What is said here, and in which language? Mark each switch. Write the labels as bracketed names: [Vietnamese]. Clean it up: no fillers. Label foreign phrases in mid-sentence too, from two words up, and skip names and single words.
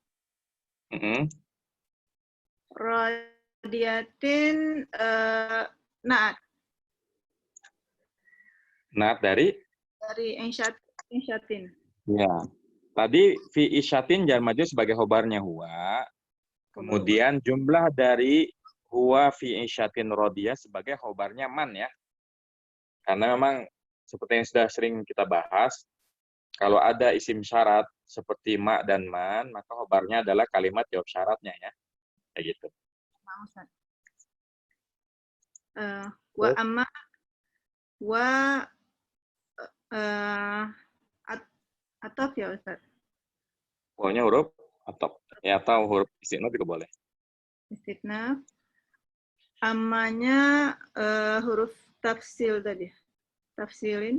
[Arabic] راضية نعت. [Indonesian] Naat dari? Dari insyatin. Ya. Tadi [Arabic] في عيشة جار مجرور [Indonesian] sebagai khobarnya huwa. Kemudian jumlah dari [Arabic] هو في عيشة راضية [Indonesian] sebagai khobarnya man ya. Karena memang seperti yang sudah sering kita bahas, kalau ada isim syarat seperti ma dan man, maka khobarnya adalah kalimat jawab syaratnya ya. Kayak gitu. [Arabic] وأما [Indonesian] wa ataf ya Ustaz. Pokoknya huruf ataf. Ya, atau huruf istinaf juga boleh. Istinaf. Ammanya huruf tafsil tadi. Tafsilin.